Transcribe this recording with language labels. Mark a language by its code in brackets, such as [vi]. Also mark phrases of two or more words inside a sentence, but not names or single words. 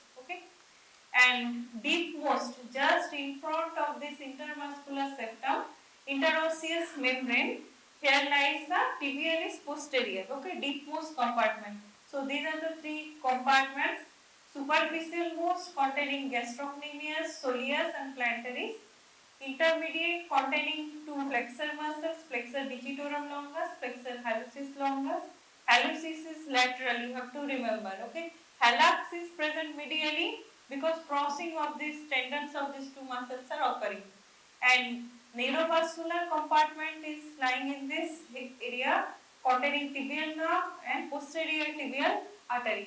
[en] Okay, and deepmost, just in front of this intermuscular septum, interosseous membrane, here lies the tibialis posterior, okay, deepmost compartment. So these are the three compartments: superficial most containing gastrocnemius, soleus and plantaris; intermediate containing two flexor muscles, flexor digitorum longus, flexor hallucis longus. Hallucis is lateral, you have to remember, okay. Hallux is present medially because crossing of these tendons of these two muscles are occurring. And neurovascular compartment is lying in this area containing tibial nerve and posterior tibial artery.